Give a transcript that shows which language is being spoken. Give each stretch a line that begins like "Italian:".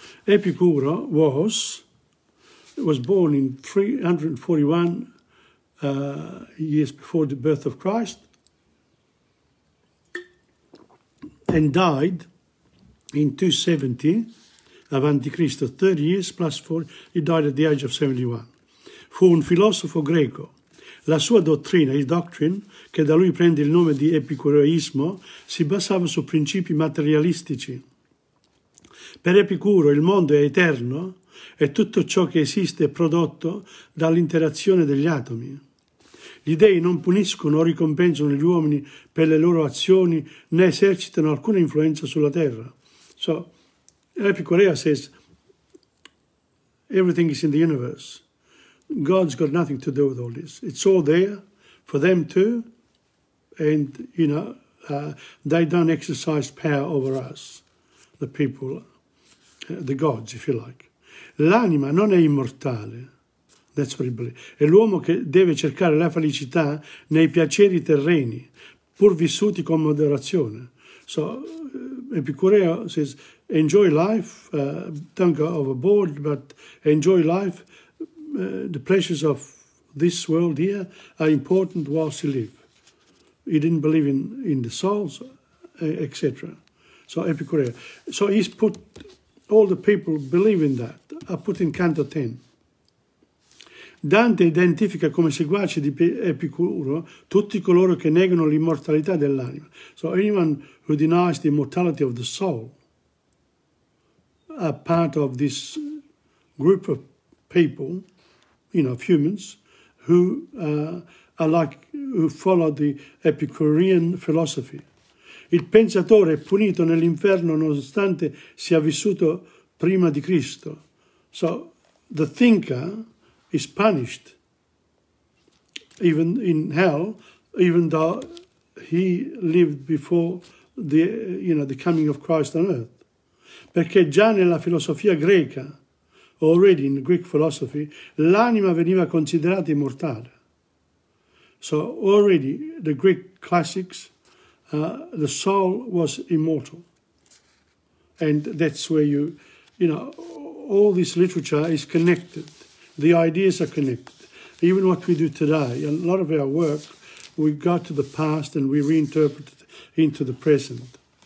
English: Epicuro was born in 341 years before the birth of Christ, and died in 270
Italian: avanti Cristo,
English: 30 years plus 4. He died at the age of 71.
Italian: Fu un filosofo greco. La sua dottrina,
English: his doctrine,
Italian: che da lui prende il nome di epicureismo, si basava su principi materialistici. Per Epicuro il mondo è eterno e tutto ciò che esiste è prodotto dall'interazione degli atomi. Gli dei non puniscono o ricompensano gli uomini per le loro azioni, né esercitano alcuna influenza sulla terra.
English: So, Epicurus says, everything is in the universe. God's got nothing to do with all this. It's all there for them too, and, they don't exercise power over us, the people, the gods, if you like.
Italian: L'anima non è immortale.
English: That's what he believes.
Italian: È l'uomo che deve cercare la felicità nei piaceri terreni, pur vissuti con moderazione.
English: So, Epicureo says, enjoy life, don't go overboard, but enjoy life. The pleasures of this world here are important whilst you live. He didn't believe in the souls, etc. So, Epicureo. So, he's put, all the people believe in that, are put in Canto 10.
Italian: Dante identifica come seguaci di Epicuro tutti coloro che negano l'immortalità dell'anima.
English: So anyone who denies the immortality of the soul are part of this group of people, of humans, who who follow the Epicurean philosophy.
Italian: Il pensatore è punito nell'inferno nonostante sia vissuto prima di Cristo.
English: So the thinker is punished even in hell, even though he lived before the coming of Christ on earth.
Italian: Perché già nella filosofia greca,
English: already in Greek philosophy,
Italian: l'anima veniva considerata immortale.
English: So already the Greek classics, the soul was immortal. And that's where all this literature is connected. The ideas are connected. even what we do today, a lot of our work, we go to the past and we reinterpret it into the present.